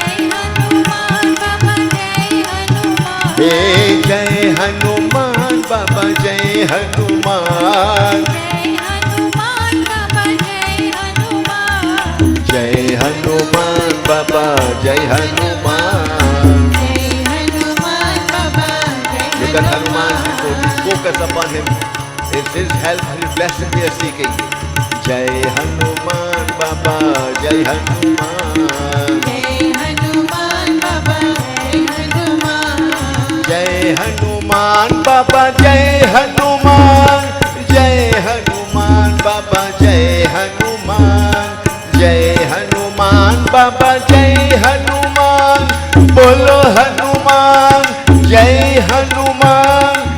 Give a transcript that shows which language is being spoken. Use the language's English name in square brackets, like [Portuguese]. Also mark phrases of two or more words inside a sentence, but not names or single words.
[Hindi] जय हनुमान बाबा जय हनुमान जय हनुमान बाबा जय हनुमान [English] look at Hanuman focus upon him it's his help his blessing we are seeking [Hindi] जय हनुमान बाबा जय हनुमान जय हनुमान बाबा जय हनुमान जय हनुमान बाबा जय हनुमान जय हनुमान बाबा जय हनुमान बोलो हनुमान जय हनुमान